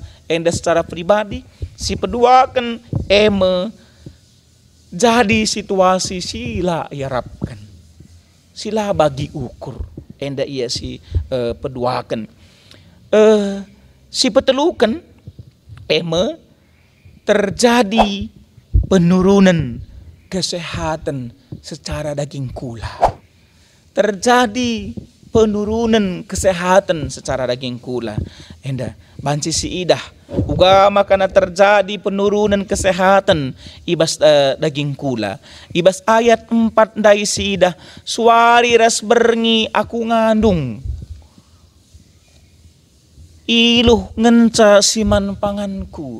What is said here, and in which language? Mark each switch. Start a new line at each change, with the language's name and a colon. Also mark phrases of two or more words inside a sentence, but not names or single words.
Indonesian: Enda secara pribadi.
Batak Karo: Si peduakan jadi situasi sila iarapkan. Sila bagi ukur. Enda ia si peduakan. Si petelukan
Indonesian: terjadi penurunan kesehatan secara daging
Batak Karo: kula.
Indonesian: Terjadi penurunan kesehatan secara daging kula.
Batak Karo: Enda banci si idah uga makana
Indonesian: terjadi penurunan kesehatan
Batak Karo: ibas daging kula. Ibas ayat 4 dari si idah, suari ras berngi aku ngandung. Iluh ngenca siman panganku.